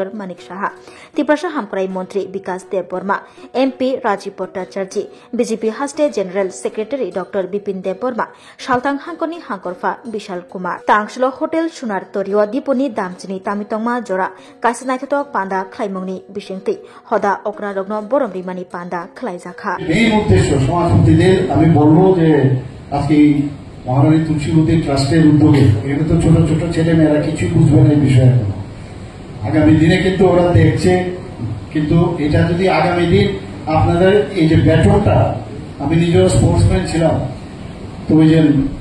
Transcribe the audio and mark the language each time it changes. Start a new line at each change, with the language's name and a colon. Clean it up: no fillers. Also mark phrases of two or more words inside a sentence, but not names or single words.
Kok Borok: Manik Saha Tiprasha Hamkrai Montri Bikas Dev Burma MP Rajiv Bhattacharjee BJP Haste
English: General Secretary
Kok Borok: Dr. Bipin Dev Burma Shaltang Hankoni Hankorfa Bishal Kumar Tangshlo Hotel Shunar Torio Diponi Damchini Tamitongma Jora Kasinaithok Panda Khlaimungni Bishingti Hoda Okra Rokno Boromdi Mani Panda Khlaijaka
Bangla: এই উদ্দেশ্য সমাজপতিদের আমি বলবো যে আজকে মহারানী তুলসীবতী ট্রাস্টের উদ্যোগে এগুলো তো ছোট ছোট ছেলে মেয়েরা কিছুই বুঝবে না এই বিষয়ে আগামী দিনে কিন্তু ওরা দেখছে কিন্তু এটা যদি আগামী দিন আপনাদের এই যে ব্যাটনটা আমি নিজেও স্পোর্টসম্যান ছিলাম তো ওই যে